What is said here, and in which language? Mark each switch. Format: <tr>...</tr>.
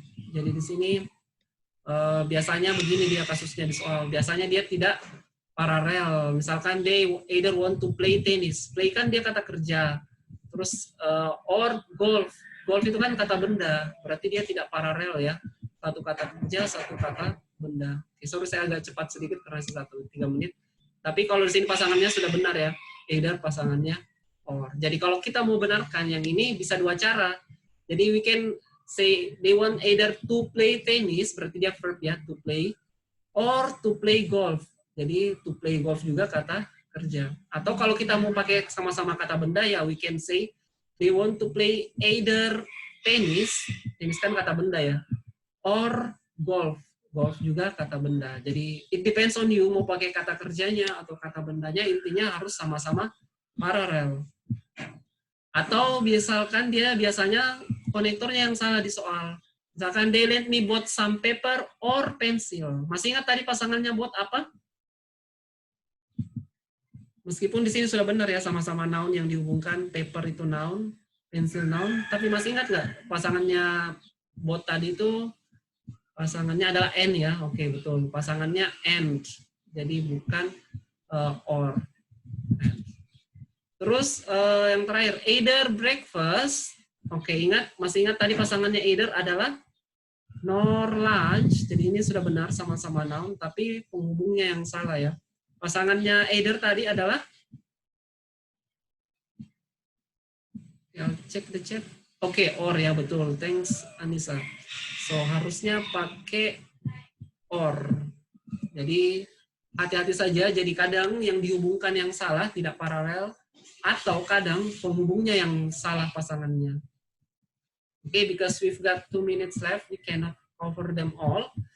<id>Jadi di sini biasanya begini dia kasusnya di soal. Biasanya dia tidak paralel.</id> <en>Misalkan they either want to play tennis.</en> <id>Play kan dia kata kerja. Terus or golf. Golf itu kan kata benda. Berarti dia tidak paralel ya. Satu kata kerja, satu kata benda. Oke, sorry saya agak cepat sedikit karena 3 menit. Tapi kalau di sini pasangannya sudah benar ya. Either pasangannya or. Jadi kalau kita mau benarkan yang ini bisa 2 cara.</id> <en>Jadi we can say they want either to play tennis,</en> <id>berarti dia verb ya,</id> <en>to play, or to play golf.</en> <id>Jadi</id> <en>to play golf</en> <id>juga kata kerja. Atau kalau kita mau pakai sama-sama kata benda ya,</id> <en>we can say they want to play either tennis,</en> <id>tennis kan kata benda ya,</id> <en>or golf.</en> <id>Golf juga kata benda. Jadi</id> <en>it depends on you</en> <id>mau pakai kata kerjanya atau kata bendanya, intinya harus sama-sama paralel. Atau misalkan dia biasanya konektornya yang salah di soal.</id> <en>Misalkan they let me bought some paper or pencil.</en> <id>Masih ingat tadi pasangannya buat apa? Meskipun di sini sudah benar ya, sama-sama noun yang dihubungkan, paper itu noun, pencil noun, tapi masih ingat nggak pasangannya bought tadi itu pasangannya adalah and ya. Oke, betul. Pasangannya and. Jadi bukan or. And. Terus yang terakhir, either breakfast. Oke, masih ingat tadi pasangannya either adalah nor lunch. Jadi ini sudah benar sama-sama noun, tapi penghubungnya yang salah ya. Pasangannya either tadi adalah, ya cek</id> <en>the chat.</en> <id>Oke, or ya betul. Thanks Anissa. So harusnya pakai or. Jadi hati-hati saja. Jadi kadang yang dihubungkan yang salah tidak paralel. Atau kadang penghubungnya yang salah pasangannya.</id> <en>Okay, because we've got 2 minutes left, we cannot cover them all.</en>